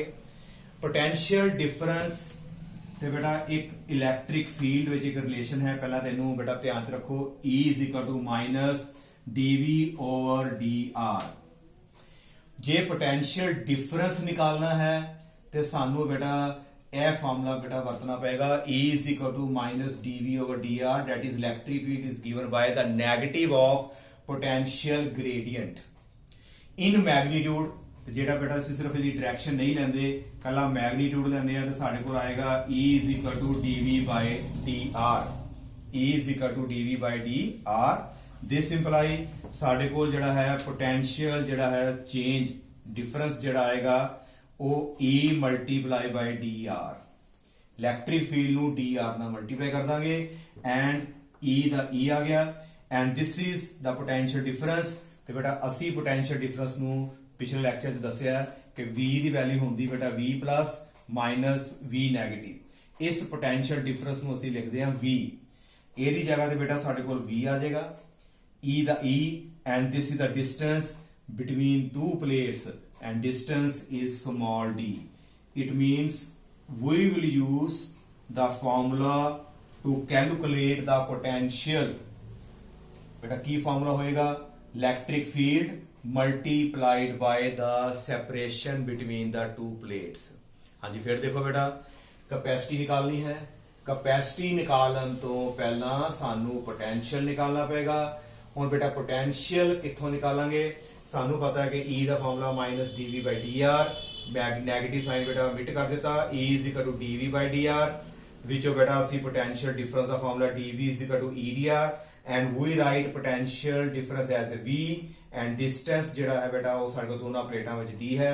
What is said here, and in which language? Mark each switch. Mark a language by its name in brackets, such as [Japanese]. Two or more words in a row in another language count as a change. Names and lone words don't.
[English] potential difference [Punjabi] ਤੇ ਬੇਟਾ ਇੱਕ [English] electric field [Punjabi] ਵਿੱਚ ਇੱਕ ਰਿਲੇਸ਼ਨ ਹੈ। ਪਹਿਲਾਂ ਤੈਨੂੰ ਬੇਟਾ ਧਿਆਨ 'ਚ ਰੱਖੋ, E dV/dr। ਜੇ [English] potential difference [Punjabi] ਨਿਕਾਲਣਾ ਹੈ ਤੇ ਸਾਨੂੰ ਬੇਟਾ ਇਹ ਫਾਰਮੂਲਾ ਬੇਟਾ ਵਰਤਣਾ ਪਏਗਾ, E dV/dr, [English] that is electric field is given by the negative of potential gradient in magnitude। [Punjabi] ਜਿਹੜਾ ਬੇਟਾ ਅਸੀਂ ਸਿਰਫ ਇਹਦੀ ਡਾਇਰੈਕਸ਼ਨ ਨਹੀਂ ਲੈਂਦੇ, ਕੱਲਾ ਮੈਗਨੀਟਿਊਡ ਲੈਂਦੇ ਆ ਤੇ ਸਾਡੇ ਕੋਲ ਆਏਗਾ E dV/dr। E dV/dr। [English] this imply [Punjabi] ਸਾਡੇ ਕੋਲ ਜਿਹੜਾ ਹੈ ਪੋਟੈਂਸ਼ੀਅਲ ਜਿਹੜਾ ਹੈ [English] change difference [Punjabi] ਜਿਹੜਾ ਆਏਗਾ ਉਹ E × [English] electric field [Punjabi] ਨੂੰ dr ਨਾਲ ਮਲਟੀਪਲਾਈ ਕਰ ਦਾਂਗੇ ਐਂਡ E ਦਾ E ਆ ਗਿਆ [English] and this is the potential difference. [Punjabi] ਤੇ ਬੇਟਾ ਅਸੀਂ [English] potential difference [Punjabi] ਨੂੰ ਪਿਛਲੇ ਲੈਕਚਰ 'ਚ ਦੱਸਿਆ ਕਿ V ਦੀ ਵੈਲਿਊ ਹੁੰਦੀ ਬੇਟਾ V+ -V-। ਇਸ [English] potential difference [Punjabi] ਨੂੰ ਅਸੀਂ ਲਿਖਦੇ ਹਾਂ V। ਇਹਦੀ ਜਗ੍ਹਾ ਤੇ ਬੇਟਾ ਸਾਡੇ ਕੋਲ V ਆ ਜਾਏਗਾ, E ਦਾ E [English] and this is the distance between two plates and distance is small d. It means we will use the formula to calculate the potential. [Punjabi] ਬੇਟਾ ਕੀ formula होएगा, [English] electric field multiplied by the separation between the two plates। [Punjabi] ਹਾਂ ਜੀ, ਫਿਰ ਦੇਖੋ ਬੇਟਾ ਕੈਪੇਸਿਟੀ ਨਿਕਾਲਨੀ ਹੈ। ਕੈਪੇਸਿਟੀ ਨਿਕਾਲਨ ਤੋ ਪਹਿਲਾ ਸਾਨੂੰ ਪੋਟੈਂਸ਼ੀਅਲ ਨਿਕਾਲਨਾ ਪੇਗਾ। ਹੁਣ ਬੇਟਾ ਪੋਟੈਂਸ਼ੀਅਲ ਕਿੱਥੋਂ ਨਿਕਾਲਾਂਗੇ? ਸਾਨੂੰ ਪਤਾ ਹੈ ਕਿ E ਦਾ ਫਾਰਮੂਲਾ -dV/dr, [English] negative sign [Punjabi] ਬੇਟਾ ਮਿਟ ਕਰ ਦਿੱਤਾ, E dV/dr ਵਿੱਚੋਂ ਬੇਟਾ ਅਸੀਂ [English] potential difference [Punjabi] ਦਾ ਫਾਰਮੂਲਾ dV EdR [English] and we write potential difference as V and distance [Punjabi] ਜਿਹੜਾ ਹੈ ਬੇਟਾ ਉਹ ਸਾਡੇ ਕੋਲ ਦੋਨਾਂ ਪਲੇਟਾਂ ਵਿੱਚ D ਹੈ।